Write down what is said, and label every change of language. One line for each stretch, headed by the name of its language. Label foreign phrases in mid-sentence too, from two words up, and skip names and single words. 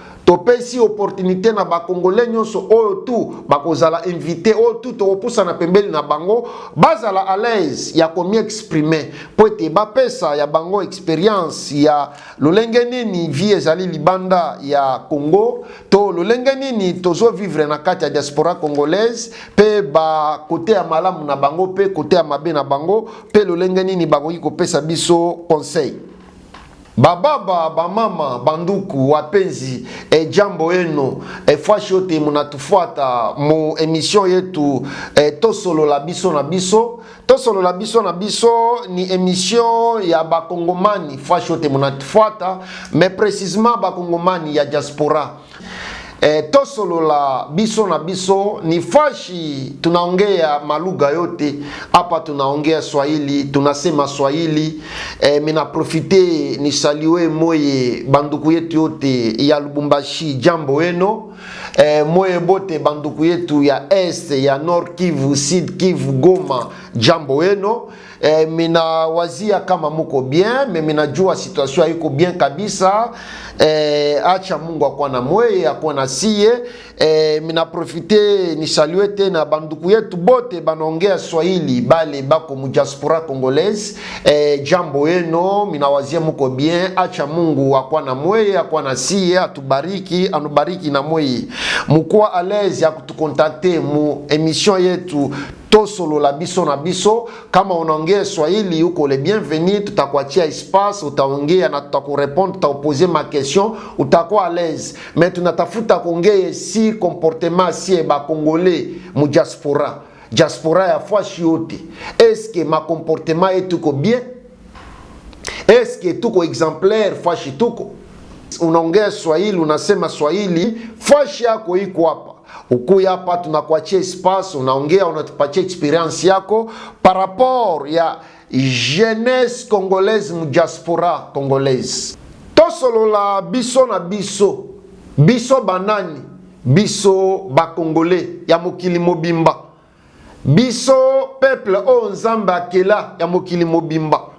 Lingala: topesi opportunité na ba congolais nyonso oyo tu bakozala invité oyo tu tokopusa na pembeli na bango bazala
French: à l'aise
Lingala: ya komi exprimer po ete bapesa ya bango expérience ya lolenge nini vie ezali libanda ya Congo to lolenge nini tozo vivre na kati ya
French: diaspora congolaise
Lingala: pe ba kote ya malamu na bango pe kote ya mabe na bango pe lolenge nini bakoki kopesa biso conseil.
Swahili: Bababa, bamama, banduku, wapenzi, jambo eno, fashi yote munatufuata mu emission yetu Tosolo la biso na biso. Tosolo la biso na biso ni emission ya bakongomani, fashi yote munatufuata,
French: mais précisément
Swahili: bakongomani ya diaspora. Tosolo la biso na biso ni fashi tunaongea malugha yote hapa, tunaongea Swahili, tunasema Swahili. Mina profite ni saliwe moye banduku yetu yote ya Lubumbashi, jambo eno. Moye bote banduku yetu ya Est, ya Nord Kivu, Sud Kivu, Goma, jambo eno. Mina wazia kama muko
French: bien, mais
Swahili: mina jua situation haiko bien kabisa. Acha Mungu akwa na mweye, akwa na siye. Mina profite ni salue tena banduku yetu bote banongea Swahili bale bako mu
French: diaspora congolaise,
Swahili: jambo eno. Mina wazia muko bien, acha Mungu akwa na mweye, akwa na siye, atubariki, anubariki na mweye. Mukwa
French: à l'aise
Swahili: ya kutukontakte mu emission yetu Tosolo la biso na biso. Kama unaongea Swahili uko
French: le bienvenu,
Swahili: tutakuachia espace, utaongea na tutakurepondre, tutaposer ma question, utakuwa
French: à l'aise.
Swahili: Mais tunatafuta kuongea si comportement si ba congolais mu diaspora. Diaspora ya fashi yote.
French: Est-ce que ma comportement est tuko bien? Est-ce que tuko exemplaire
Swahili: fashi tuko? Unaongea Swahili, unasema Swahili, fashi yako iko hapa. Ukuya hapa tunakuachia espace, unaongea, unatupatia experience yako
French: par rapport
Swahili: ya
French: jeunesse congolaise
Swahili: mu
French: diaspora congolaise.
Lingala: Tosolo la biso na biso, biso banani, biso ba congolais ya mokili mobimba, biso peuple o nzambe akela ya mokili mobimba.